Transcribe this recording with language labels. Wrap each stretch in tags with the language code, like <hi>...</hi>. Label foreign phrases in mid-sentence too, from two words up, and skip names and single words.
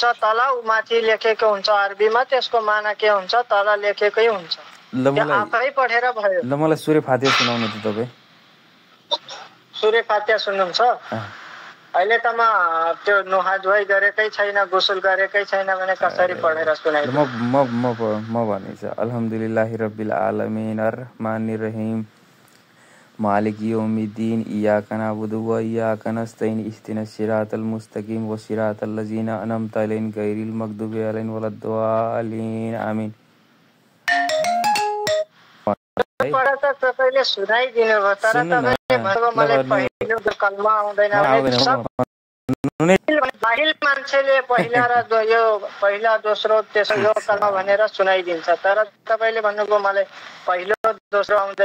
<ne>तल माथि लेखेको हुन्छ अरबीमा, त्यसको माना के हुन्छ तल लेखेकै हुन्छ। आफै पढेर भयो। ल मलाई सूर्य फातिहा सुनाउनु त तपाईँ। सूर्य फातिहा सुन्नुहुन्छ? अहिले त म त्यो नुहा धुवाई गरेकै छैन, गुसुल गरेकै छैन भने कसरी पढेर सुनाइदिनु? म भनिन्छ</ne> <ar>الحمد لله رب العالمين الرحمن الرحيم مالك يوم الدين إياك نعبد وإياك نستعين اهدنا الصراط المستقيم وصراط الذين أنعمت عليهم غير المغضوب عليهم ولا الضالين آمين.</ar> <ne>पढा त तपाईले सुनाइदिनु भयो, तर तपाईले भन्नुभयो मलाई पहिलो कलमा आउँदैन। भन्नु नै जाहिल मान्छेले पहिला र यो पहिला दोस्रो तेस्रो यो कलमा भनेर सुनाइदिन्छ, तर तपाईले भन्नुभयो मलाई पहिलो दोस्रो आउँदैन।</ne>